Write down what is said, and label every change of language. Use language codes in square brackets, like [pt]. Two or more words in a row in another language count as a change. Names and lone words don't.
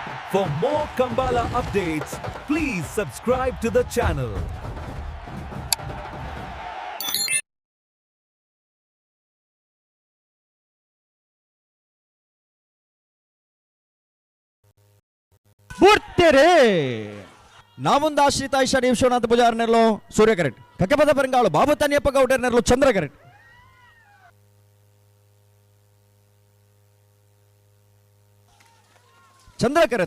[en] For more Kambala updates, please subscribe to the channel. [tcy] ಬುರ್ತಿರಿ ನಾಮುಂದ ಆಶ್ರಿತ ಐಶ್ವರ್ಯ ವಿಶ್ವನಾಥ ಪೂಜಾರನೆರಲು ಸೂರ್ಯ ಕರೆಕ್ಟ್ ಕಕ್ಕಪದ ಪೆರಂಗಾಳು ಬಾಬು ತನಿಯಪ್ಪ ಗೌಡರ್ನೆರಲು ಚಂದ್ರ ಕರೆಕ್ಟ್ ಚಂದ್ರ